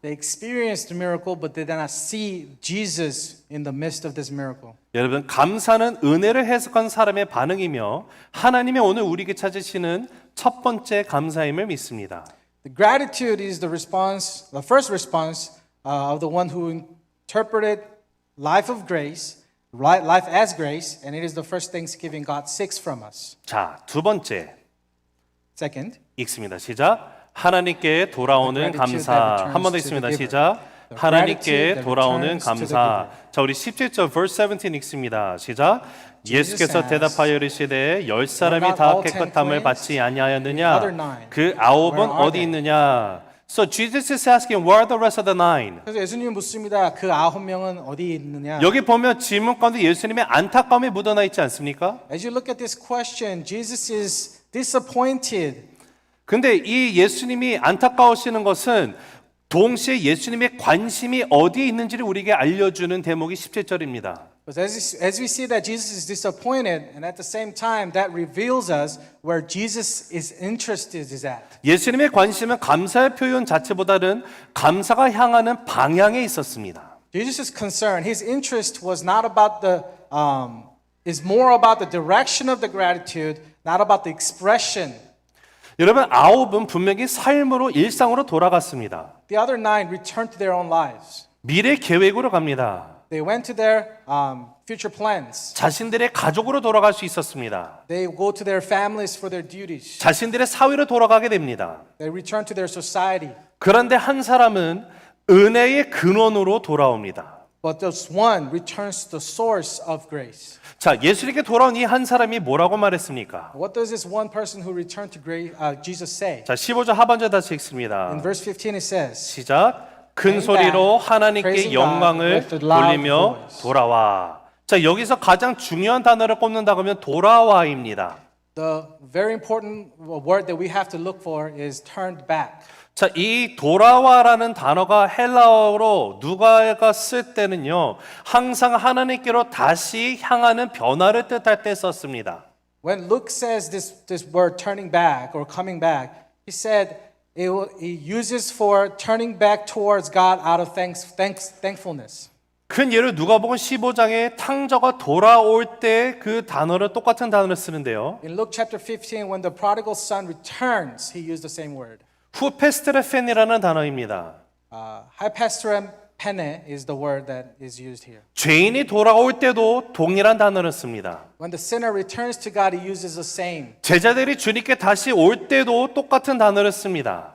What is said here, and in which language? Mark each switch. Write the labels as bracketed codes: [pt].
[en] They experienced the miracle, but they did not see Jesus in the midst of this miracle. [ko] 여러분, 감사는 은혜를 해석한 사람의 반응이며 하나님이 오늘 우리에게 찾으시는 첫 번째 감사임을 믿습니다. [en] The gratitude is the first response of the one who interpreted life of grace, life as grace, and it is the first thanksgiving God seeks from us. [ko] 자, 두 번째 [en] Second, [ko] 읽습니다. 시작. 하나님께 돌아오는 감사. 한 번 더 읽습니다. 시작. 하나님께 돌아오는 감사. 자, 우리 17절 [en] verse 17 [ko] 읽습니다. 시작. 예수께서 대답하여 이르시되 10사람이 다 깨끗함을 받지 아니하였느냐? 그 9은 어디 있느냐? [en] So Jesus is asking, where are the rest of the 9? [ko] 그래서 예수님이 묻습니다. 그 9명은 어디 있느냐? 여기 보면 질문 가운데 예수님의 안타까움이 묻어나 있지 않습니까? [en] As you look at this question, Jesus is disappointed. [ko] 근데 이 예수님이 안타까우시는 것은 동시에 예수님의 관심이 어디에 있는지를 우리에게 알려주는 대목이 17절입니다. [en] But as we see that Jesus is disappointed, and at the same time that reveals us where Jesus is interested is at. [ko] 예수님의 관심은 감사의 표현 자체보다는 감사가 향하는 방향에 있었습니다. [en] Jesus' concern, his interest was not about is more about the direction of the gratitude, not about the expression. [ko] 여러분, 9은 분명히 삶으로 일상으로 돌아갔습니다. [en] The other 9 returned to their own lives. [ko] 미래 계획으로 갑니다. [en] They went to their future plans. [ko] 자신들의 가족으로 돌아갈 수 있었습니다. [en] They go to their families for their duties. [ko] 자신들의 사회로 돌아가게 됩니다. [en] They return to their society. [ko] 그런데 한 사람은 은혜의 근원으로 돌아옵니다. [en] But this one returns to the source of grace. [ko] 자, 예수님께 돌아온 이 한 사람이 뭐라고 말했습니까? [en] What does this one person who returned to grace, Jesus say? [ko] 자, 15절 하반절 다시 읽습니다. [en] In verse 15 it says, [ko] 시작. 큰 소리로 하나님께 영광을 돌리며 돌아와. 자, 여기서 가장 중요한 단어를 꼽는다고 하면 돌아와입니다. [en] The very important word that we have to look for is turned back. [ko] 자, 이 돌아와라는 단어가 헬라어로 누가가 쓸 때는요, 항상 하나님께로 다시 향하는 변화를 뜻할 때 썼습니다. [en] When Luke says this word turning back or coming back, he said he uses for turning back towards God out of thankfulness. [ko] 큰 예를 누가복음 15장에 탕자가 돌아올 때 그 단어를 똑같은 단어를 쓰는데요. [en] In Luke chapter 15, when the prodigal son returns, he used the same word. [ko] 후페스트레펜이라는 단어입니다. [en] Hypastoram pene is the word that is used here. [ko] 죄인이 돌아올 때도 동일한 단어를 씁니다. [en] When the sinner returns to God, he uses the same. [ko] 제자들이 주님께 다시 올 때도 똑같은 단어를 씁니다.